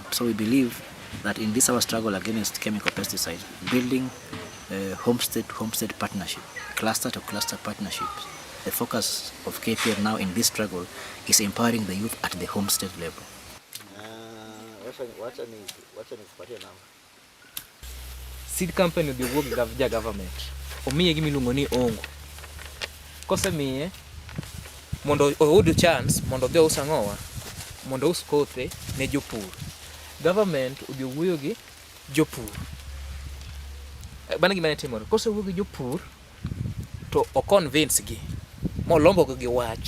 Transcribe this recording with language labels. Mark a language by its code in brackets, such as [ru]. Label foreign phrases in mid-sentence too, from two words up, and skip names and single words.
[en] So we believe that in this our struggle against chemical pesticides, building homestead partnership, cluster to cluster partnerships. The focus of KPL now in this struggle is empowering the youth at the homestead level. Seed company will work with the government. For me, give me lungoni ongo. [luo] Kose miye mondo oyud chance mondo dhi usangowa mondo us kothe ne jopur. Government ubi wuyo gi jopur. Bana gima ne timore. Kose wuyo gi jopur to o convince gi molombo gi wach.